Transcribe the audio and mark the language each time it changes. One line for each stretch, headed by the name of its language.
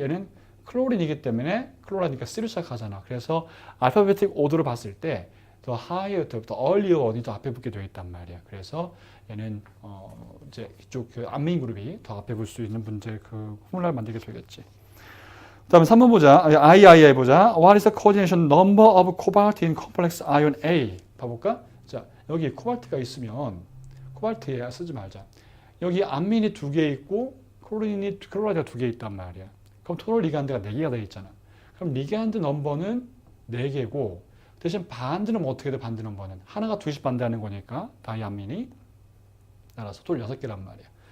Korean: 얘는 클로린이기 때문에 클로라니까 C로 시작하잖아. 그래서 알파베틱 오더를 봤을 때 더 higher, 더 earlier 원이 더 앞에 붙게 되어 있단 말이야. 그래서 얘는 이제 이쪽 그 암민 그룹이 더 앞에 붙을 수 있는 문제 그 포뮬라를 만들게 되겠지. 그다음에 3번 보자. III 보자.
English: What is the coordination number of cobalt in complex ion A?
Korean: 봐볼까? 자, 여기 코발트가 있으면 코발트에 쓰지 말자. 여기 암민이 두 개 있고 클로라이드가 두 개 있단 말이야. 그럼 토탈 리간드가 4개가 되어 있잖아. 그럼 리간드 넘버는 4개고 대신 반드는 어떻게 돼? 반드 넘버는 하나가 2씩 반대하는 거니까 다이암민이 따라서 토탈 6개란 말이야.